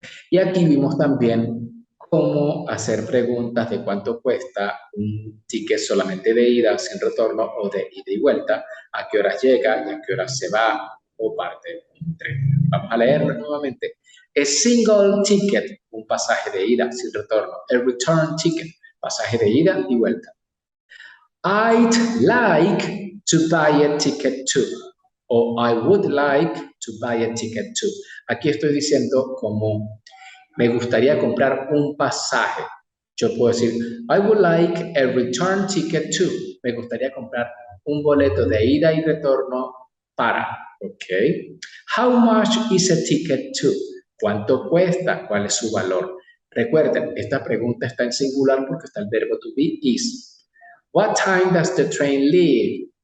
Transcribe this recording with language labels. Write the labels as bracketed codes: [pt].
[es] Y aquí vimos también cómo hacer preguntas de cuánto cuesta un ticket solamente de ida sin retorno o de ida y vuelta, a qué horas llega y a qué horas se va o parte un tren. Vamos a leerlo nuevamente. [en] A single ticket, [es] un pasaje de ida sin retorno. [en] A return ticket, [es] pasaje de ida y vuelta. [en] I'd like to buy a ticket too. O I would like to buy a ticket too. [es] Aquí estoy diciendo como me gustaría comprar un pasaje. Yo puedo decir, [en] I would like a return ticket too. [es] Me gustaría comprar un boleto de ida y retorno para. [en] Ok. How much is a ticket to? [es] ¿Cuánto cuesta? ¿Cuál es su valor? Recuerden, esta pregunta está en singular porque está el verbo to be is. [en] What time does the train leave?